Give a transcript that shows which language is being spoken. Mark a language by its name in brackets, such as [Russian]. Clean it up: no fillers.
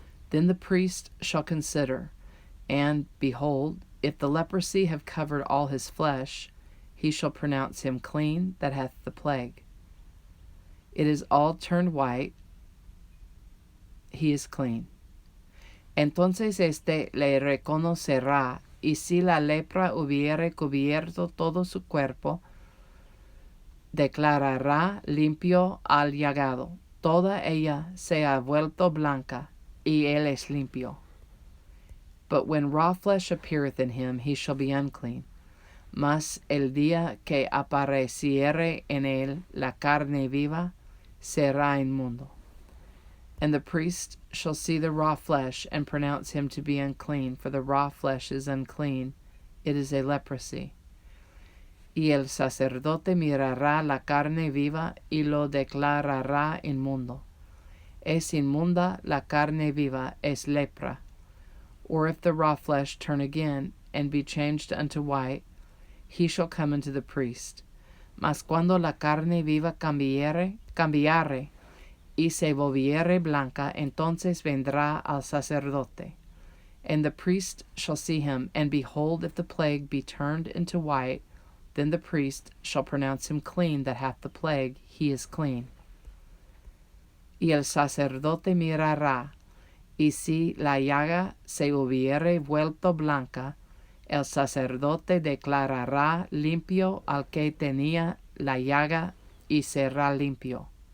[English] Then the priest shall consider, and, behold, if the leprosy have covered all his flesh, he shall pronounce him clean that hath the plague. It is all turned white, he is clean. [Spanish] Entonces le reconocerá, y si la lepra hubiere cubierto todo su cuerpo, declarará limpio al llagado. Toda ella se ha vuelto blanca, y él es limpio. [English] But when raw flesh appeareth in him, he shall be unclean. [Spanish] Mas el día que apareciere en él la carne viva, será inmundo. [English] And the priest shall see the raw flesh, and pronounce him to be unclean, for the raw flesh is unclean, it is a leprosy. [Spanish] Y el sacerdote mirará la carne viva, y lo declarará inmundo. Es inmunda la carne viva, es lepra. [English] Or if the raw flesh turn again, and be changed unto white, he shall come unto the priest. [Spanish] Mas cuando la carne viva cambiare, y se volviere blanca, entonces vendrá al sacerdote. [English] And the priest shall see him, and behold, if the plague be turned into white, then the priest shall pronounce him clean that hath the plague, he is clean. [Spanish] Y el sacerdote mirará, y si la llaga se hubiere vuelto blanca, el sacerdote declarará limpio al que tenía la llaga, y será limpio.